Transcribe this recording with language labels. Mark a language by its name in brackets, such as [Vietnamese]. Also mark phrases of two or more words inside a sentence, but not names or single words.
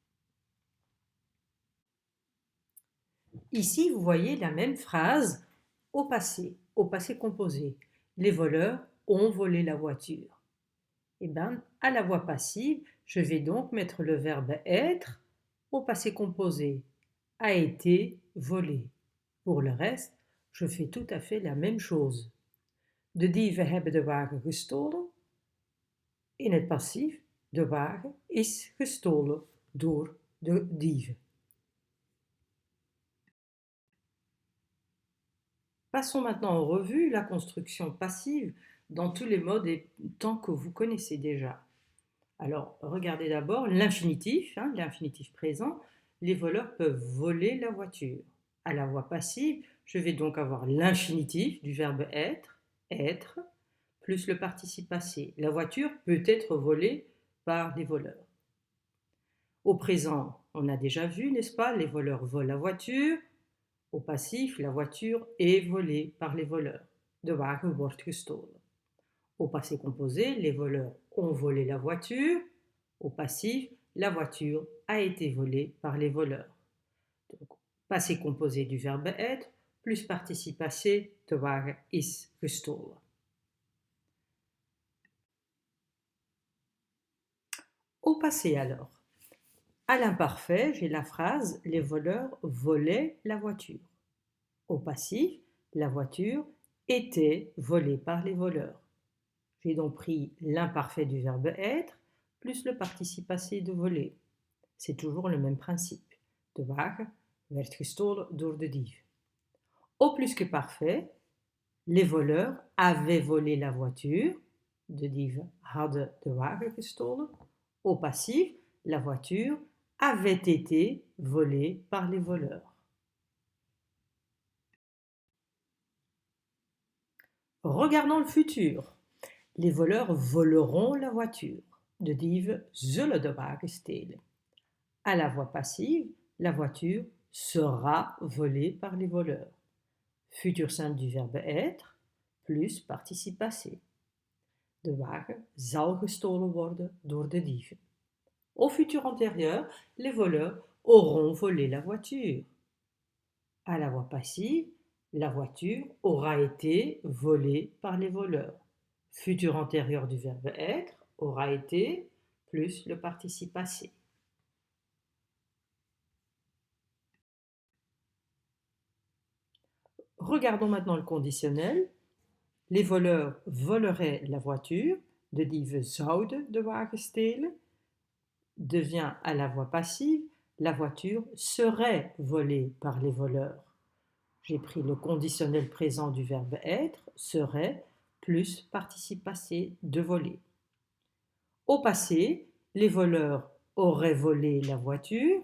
[French] Ici, vous voyez la même phrase au passé composé. Les voleurs ont volé la voiture. Eh bien, à la voix passive, je vais donc mettre le verbe être au passé composé. A été volé. Pour le reste, je fais tout à fait la même chose. [Dutch] De dieven hebben de wagen gestolen. In het passief, de wagen is gestolen door de dieven. [French] Passons maintenant en revue la construction passive dans tous les modes et temps que vous connaissez déjà. Alors, regardez d'abord l'infinitif, l'infinitif présent. Les voleurs peuvent voler la voiture. À la voix passive, je vais donc avoir l'infinitif du verbe être, plus le participe passé. La voiture peut être volée par des voleurs. Au présent, on a déjà vu, n'est-ce pas, les voleurs volent la voiture. Au passif, la voiture est volée par les voleurs. [Dutch] De wagen wordt gestolen. [French] Au passé composé, les voleurs ont volé la voiture. Au passif, la voiture a été volée par les voleurs. Donc, passé composé du verbe être, plus participe passé, [Dutch] de wagen is gestolen. [French] Au passé alors. À l'imparfait, j'ai la phrase « Les voleurs volaient la voiture ». Au passif, la voiture était volée par les voleurs. J'ai donc pris l'imparfait du verbe être plus le participe passé de voler. C'est toujours le même principe. [Dutch] De wagen werd gestolen door de dief. [French] Au plus que parfait, les voleurs avaient volé la voiture. [Dutch] De dieven hadden de wagen gestolen. [French] Au passif, la voiture avait été volée par les voleurs. Regardons le futur. Les voleurs voleront la voiture. [Dutch] De dieven zullen de wagen stelen. [French] À la voix passive, la voiture sera volée par les voleurs. Futur simple du verbe être plus participe passé. [Dutch] De wagen zal gestolen worden door de dieven. [French] Au futur antérieur, les voleurs auront volé la voiture. À la voix passive, la voiture aura été volée par les voleurs. Futur antérieur du verbe être aura été plus le participe passé. Regardons maintenant le conditionnel. Les voleurs voleraient la voiture. [Dutch] De dieven zouden de wagen stelen. [French] Devient à la voix passive. La voiture serait volée par les voleurs. J'ai pris le conditionnel présent du verbe être, serait, plus participe passé de voler. Au passé, les voleurs auraient volé la voiture.